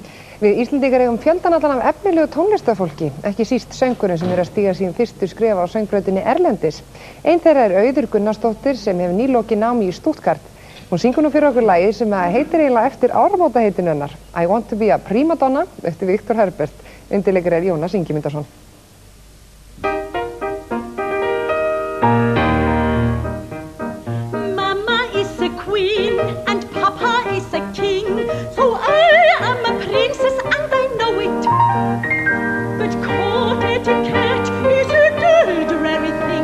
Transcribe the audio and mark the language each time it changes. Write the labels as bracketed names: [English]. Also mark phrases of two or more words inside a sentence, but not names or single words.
[Icelandic] Við Íslendingar eigum fjöldan allan af efnilegu tónlistarfólki, ekki síst söngurinn sem að stíga sín fyrstu skref á söngbrautinni erlendis. Einn þeirra Auður Gunnarsdóttir sem hefur nýlokið námi í Stuttgart. Hún syngur nú fyrir okkur lagið sem heitir eiginlega eftir áramótaheitinu hennar, I Want to be a Prima Donna, eftir Viktor Herbert. Undirleikari Jónas Ingimundarson. [English] Mama is a queen and Papa is a king, so I am a princess and I know it. But court etiquette is a dreary thing.